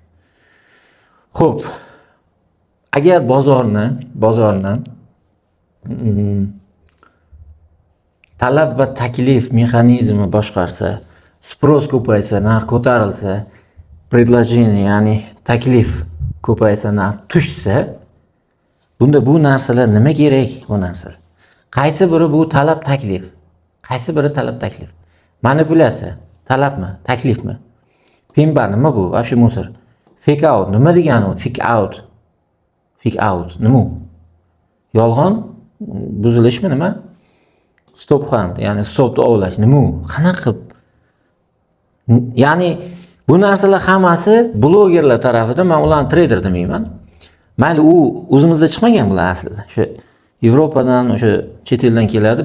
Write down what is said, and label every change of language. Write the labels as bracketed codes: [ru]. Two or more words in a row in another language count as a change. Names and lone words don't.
[uz] Xo'p. Agar bozorni talab va taklif mexanizmi boshqarsa, sпрос ko'paysa, narx ko'tarilsa, предложение, ya'ni taklif ko'paysa, narx tushsa, bunda bu narsalar nima kerak? Bu narsalar. Qaysi biri bu talab taklif? Qaysi biri talab taklif? Manipulyatsiya, talabmi, taklifmi? Pimba nima bu? [ru] Вообще мусор. [en] Fake out [uz] nima degani u? [en] Fake out. Fake out [uz] nima? Yolg'on buzilishmi nima? [en] Stop hunt, [uz] ya'ni stopni ovlash nima? Qanaqa? Ya'ni bu narsalar hammasi blogerlar tarafidan, men ularni trader demayman. Mayli u o'zimizda chiqmagan bular aslida. Shu Yevropadan, o'sha chet eldan keladi.